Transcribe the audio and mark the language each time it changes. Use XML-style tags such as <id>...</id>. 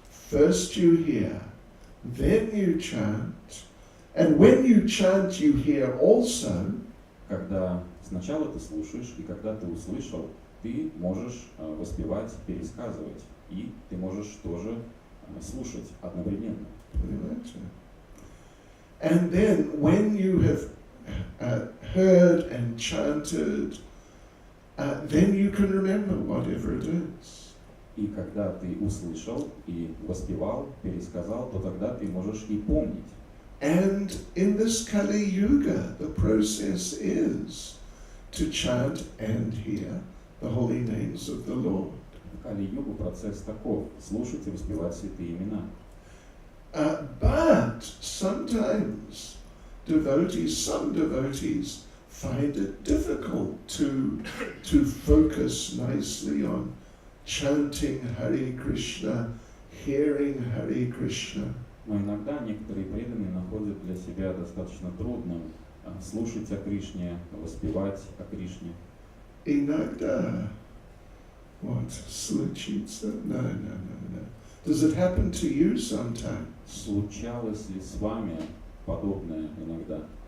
<en>First you hear, then you chant, and when you chant, you hear also.</en> <ru>Когда сначала ты слушаешь, и когда ты услышал, ты можешь воспевать, пересказывать, и ты можешь тоже слушать одновременно.</ru> <en>And then when you have heard and chanted, then you can remember whatever it is.</en> <ru>И когда ты услышал и воспевал, пересказал, то тогда ты можешь и помнить.</ru> <en>And in this Kali Yuga, the process is to chant and hear the holy names of the Lord.</en> <ru>В Кали-югу процесс таков: слушать и воспевать святые имена.</ru> <en>But sometimes some devotees find it difficult to focus nicely on chanting Hare Krishna, hearing Hare Krishna.</en> <ru>Но иногда некоторые преданные находят для себя достаточно трудным слушать о Кришне, воспевать о Кришне. Иногда.</ru> <en>What?</en> <ru>Случится?</ru> <en>No. Does it happen to you sometimes?</en> <ru>Случалось ли с вами подобное иногда?</ru>